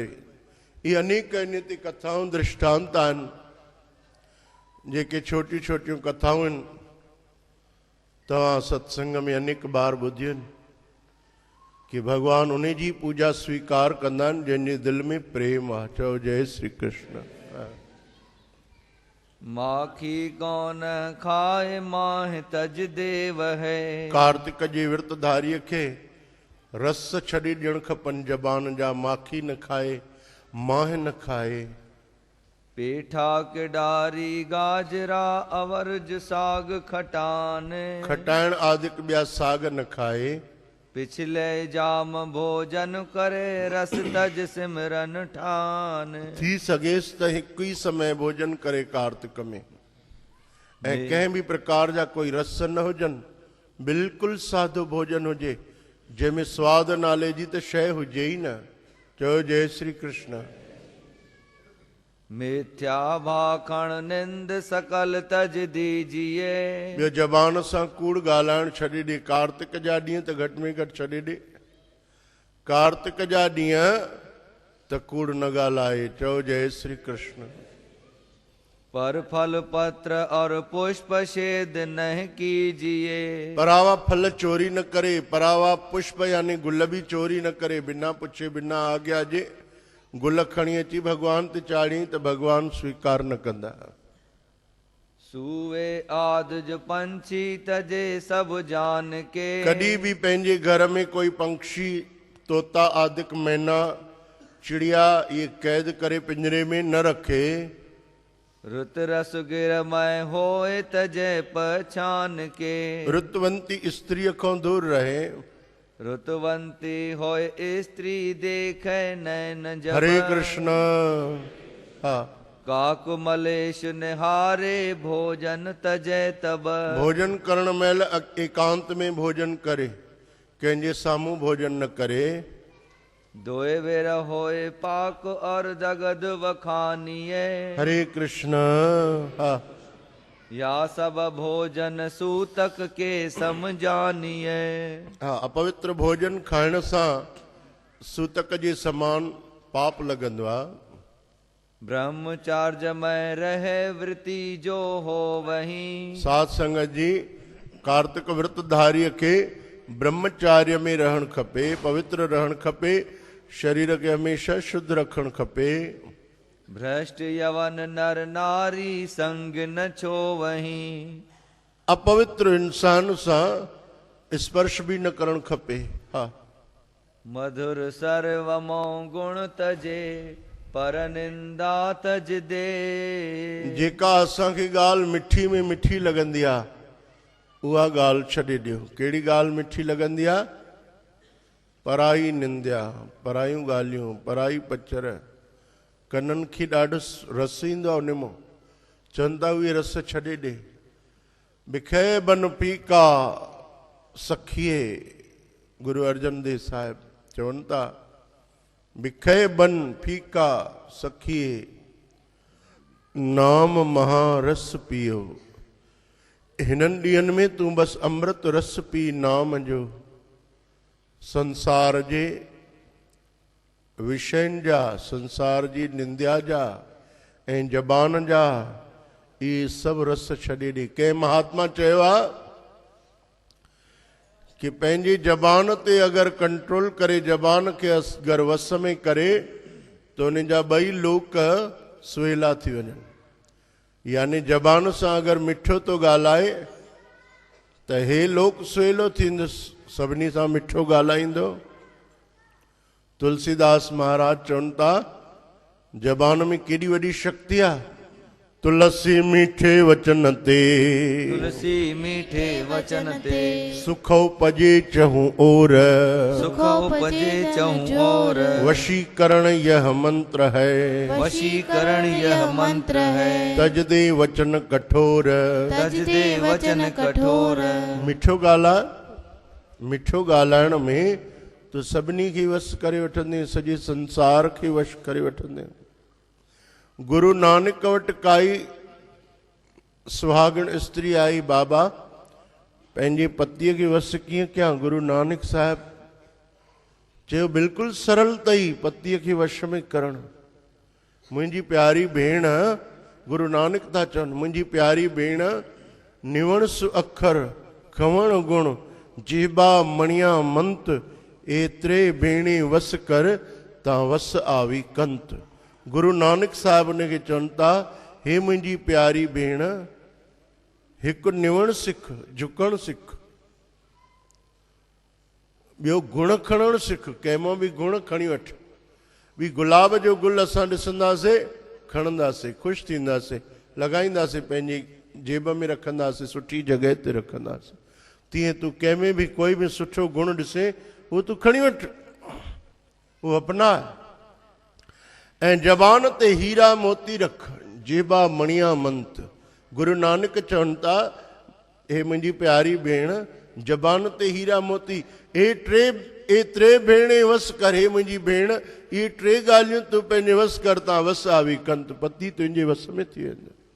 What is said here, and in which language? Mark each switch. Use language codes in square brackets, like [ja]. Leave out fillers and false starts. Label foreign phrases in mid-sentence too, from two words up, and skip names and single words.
[sd] इहे अनेक इन ते कथाऊं दृष्टांत आहिनि, जेके छोटियूं छोटियूं कथाऊं आहिनि, तव्हां सत्संग में अनेक बार ॿुधियूं आहिनि कि भॻवानु उन जी पूजा स्वीकार कंदा आहिनि जंहिंजे दिलि में प्रेम आहे। चओ जय श्री कृष्ण। [hi] माखी कौन खाए माह तज देव है। [sd] कार्तिक जे विर्तधारीअ खे रस छॾे ॾियणु खपनि ज़बान जा। माखी न खाए, माह न खाए। [hi] पेठा के डारी गाजरा अवरज साग खटान। [sd] खटाइण आदिक ॿिया साग न खाए। [hi] पिछले जाम भोजन करे रस तज सिमरन ठान। [sd] थी सघेसि त हिकु ई समय भोजन करे कार्तिक में, ऐं कंहिं बि प्रकार जा कोई रस न हुजनि, बिल्कुलु सादो भोजन हुजे जंहिंमें स्वाद नाले जी त शइ हुजे ई न। चयो जय श्री कृष्ण। [hi] मिथ्या भाखण निंद सकल तज दीजिए। [sd] ॿियो ज़बान सां कूड़ ॻाल्हाइण छॾे ॾे। कार्तिक जा ॾींहं त घटि में घटि छॾे ॾे। कार्तिक जा ॾींहं त कूड़ न ॻाल्हाए। चओ जय श्री कृष्ण। [hi] पर फल पत्र और पुष्प छेद न कीजिए। [sd] परावा फल चोरी न करे। परावा पुष्प यानी गुल भी चोरी न करे। बिना पुछे बिना आज्ञा जे गुल खणी अची भगवान ते चाढ़ी त भगवान स्वीकार न कंदा। [hi] सूवे आदज पंछी तजे सब जान के। [sd] कॾहिं भी पंहिंजे घर में कोई पंक्षी, तोता आदिक, मैना, चिड़िया ये कैद करे पिंजरे में न रखे। [hi] रुत रस गिरमय होए तजे पहचान के। [sd] रुतवंती स्त्रीअ खां दूर रहे। [hi] रुतवंती होए स्त्री देखे नैन जब। [sd] हरे कृष्ण। हाँ, [hi] काकु मलेश निहारे भोजन तजे तब। [sd] भोजन करण महिल एकांत में भोजन करे, कंहिंजे साम्हूं भोजन न करे। [hi] दोए बेर होए पाक और जगद वखानिए। [sd] हरे कृष्ण। हाँ, [hi] या सब भोजन सूतक के समझानिए। [sd] हाँ, अपवित्र भोजन खाइण सां सूतक जे समान पाप लॻंदो आहे। [hi] ब्रह्मचार्य में रहे वृत्ति जो हो वही। [sd] साध संगत जी, कार्तिक व्रतधारीअ खे ब्रह्मचार्य में रहण खपे, पवित्र रहण खपे, शरीर खे हमेशा शुद्ध रखण खपे। [hi] भ्रष्ट यवन नर नारी संग न छो वही। [sd] अपवित्र इंसान सां स्पर्श भी न करण खपे। हा, [hi] मधुर सर्वमो गुण तजे पर निंदा तज दे। [sd] जेका असांखे ॻाल्हि मिठी में मिठी लॻंदी आहे उहा ॻाल्हि छॾे ॾियो। कहिड़ी ॻाल्हि मिठी लॻंदी आहे? पराई निंदा, परायूं ॻाल्हियूं, पराई पचर, कननि खे ॾाढो रस ईंदो आहे उन मां, चवनि था उहे रस छॾे ॾे। [pa] ਬਿਖੇ ਬਨ ਪੀਕਾ ਸਖੀਏ, [sd] गुरु अर्जन देव साहिब चवनि था, [pa] ਬਿਖੇ ਬਨ ਫੀਕਾ ਸਖੀਏ ਨਾਮ ਮਹਾਰਸ ਪੀਓ। [sd] हिननि ॾींहंनि में तूं बसि अमृत रस पी नाम जो। संसार जे विषयनि जा, संसार जी निंदा जा ऐं ज़बान जा इहे सभु रस छॾे ॾे। कंहिं महात्मा चयो आहे कि पंहिंजी ज़बान ते अगरि कंट्रोल करे, ज़बान खे अगरि वस में करे त उन जा ॿई लोक सुहेला थी वञनि। यानी ज़बान सां अगरि मिठो थो ॻाल्हाए त हे लोक सुहेलो थींदुसि, सभिनी सां मिठो ॻाल्हाईंदो। तुलसीदास महाराज चवनि था, ज़बान में केॾी वॾी शक्ति आहे। [hi] तुलसी मीठे वचन ते, तुलसी मीठे वचन ते, सुख उपजे चहु ओर, सुख उपजे चहु ओर। वशीकरण यह मंत्र है, वशीकरण यह मंत्र है। तज दे वचन कठोर, तज दे वचन कठोर। [sd] मिठो ॻाल्हाए, मिठो ॻाल्हाइण में तो सभिनी खे वश करे वठंदे, सॼे संसार खे वश करे वठंदे। गुरु नानक वटि काई सुहागण स्त्री आई, बाबा पंहिंजे पतीअ खे वस कीअं कयां? गुरु नानक साहिब चयो, बिल्कुलु सरल अथई पतीअ खे वश में करणु। मुंहिंजी प्यारी भेण, गुरु नानक था चवनि, मुंहिंजी प्यारी भेण, [pa] ਨਿਵਣ ਸੁ ਅਖਰ ਖਵਣ ਗੁਣ, ਜੀਬਾ ਮਣੀਆ ਮੰਤ, ਏਤਿਰੇ ਭੈਣੇ ਵਸ ਕਰ ਤਾ ਵਸ ਆਵੀ ਕੰਤ। [sd] गुरु नानक साहिब उन खे चवनि था, हे मुंहिंजी प्यारी भेण, हिकु निवण सिख, झुकण सिख, ॿियो गुण खणण सिख, कंहिं मां बि गुण खणी वठ। ॿी गुलाब जो गुल असां ॾिसंदासीं, खणंदासीं, ख़ुशि थींदासीं, लॻाईंदासीं, पंहिंजी जेब में रखंदासीं, सुठी जॻह ते रखंदासीं। तीअं तूं कंहिंमें बि कोई बि सुठो गुण ॾिसे, उहो तूं खणी वठ, उहो अपनाए। ऐं ज़बान ते हीरा मोती रख, [pa] ਜੇਬਾ ਮਣੀਆ ਮੰਤ। [sd] गुरु नानक चवनि था, हे मुंहिंजी प्यारी भेण, ज़बान ते हीरा मोती, [pa] ਏਤਿਰੇ ਭੈਣੇ ਵਸ ਕਰ। [sd] हे मुंहिंजी भेण, इहे टे ॻाल्हियूं तूं पंहिंजे वस कर, [pa] ਤਾਂ ਵਸ ਆਵੀ ਕੰਤ, [sd] पति तुंहिंजे वस में थी वेंदो।